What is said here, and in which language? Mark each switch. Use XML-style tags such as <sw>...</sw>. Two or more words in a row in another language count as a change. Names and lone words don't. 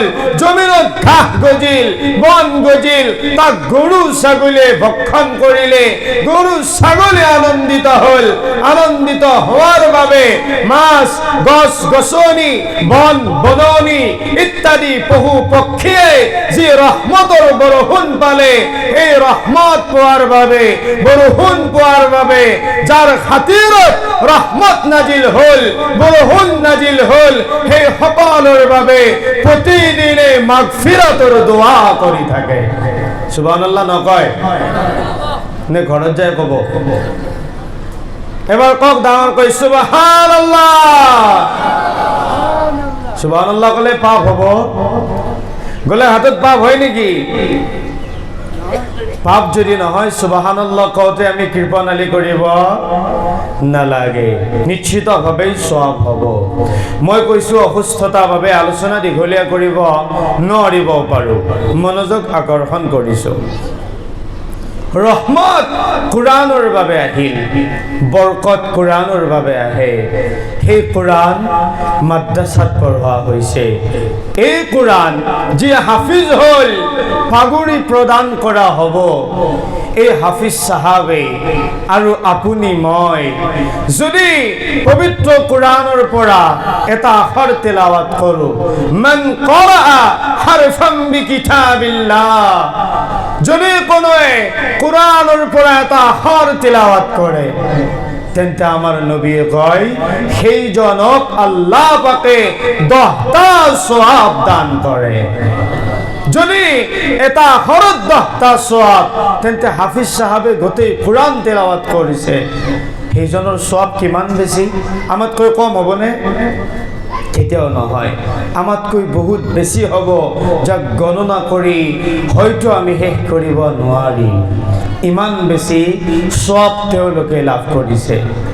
<as>জমিনত ঘাঁহ গজিল, বন গজিল, তাক গৰু ছাগলীয়ে ভক্ষণ কৰিলে, গৰু ছাগলী আনন্দিত হল। আনন্দিত হওয়ার বাবে মাছ, গছ গছনি, বন বননি ইত্যাদি পহু পক্ষীয়ে যে রহমতর বরষুণ পালে, এই রহমত পোৱাৰ বাবে, বৰষুণ পোৱাৰ বাবে, যার খাতিৰত রহমত নাজিল হল, বৰষুণ নাজিল হল, সেই সকলৰ বাবে প্ৰতিদিনে মাগফিরাতৰ দোয়া কৰি থাকে। সুবহানাল্লাহ নকয় নে? ঘৰত যায় কব? এবার কক ডাঙর কই সুবহানাল্লাহ। সুবহানাল্লাহ কলে পাপ হব? গলে হাতত পাপ হয় নেকি? পাপ যদি নহয় সুবহানাল্লাহ কওঁতে আমি কৃপণালি কৰিব নালাগে, নিশ্চিতভাৱেই সওয়াব হ'ব। মই কৈছো অসুস্থতাৰ বাবে আলোচনা দীঘলীয়া কৰিব নোৱাৰিব পাৰো, মনোযোগ আকৰ্ষণ কৰিছো। রহমত কোরআনের বাবে আহিল, বরকত কোরআনের বাবে আহে। সেই কোরআন মাদ্রাসাত পঢ়োৱা হৈছে। এই কোরআন যে হাফিজ হল, পাগুৰি প্রদান করা হব। এই হাফিজ সাহাবে আৰু আপুনি মই যদি পবিত্র কোরআনের পৰা এটা আখৰ তেলাওয়াত কৰো,</as> <ar>من قرأ حرفا بكتاب الله,</ar> <as>যদি কোনোৱে কোরআনের পৰা এটা আখৰ তেলাওয়াত কৰে, তেন্তে আমার নবী কয় সেইজনক আল্লাহ পাকে 10টা সওয়াব দান করে। যদি এটা আখৰত 10টা সওয়াব, তেন্তে হাফিজ সাহাবে গোটেই কোরআন তেলাওয়াত কৰিছে, সেইজনৰ সওয়াব কিমান বেছি? আমাতকৈ কম হ'বনে? কেতিয়াও নহয় আমাতকৈ বহুত বেছি হ'ব যাক গণনা কৰি হয়তো আমি শেষ কৰিব নোৱাৰিম ইমান বেছি সব তেওঁলোকে লাভ কৰিছে</as>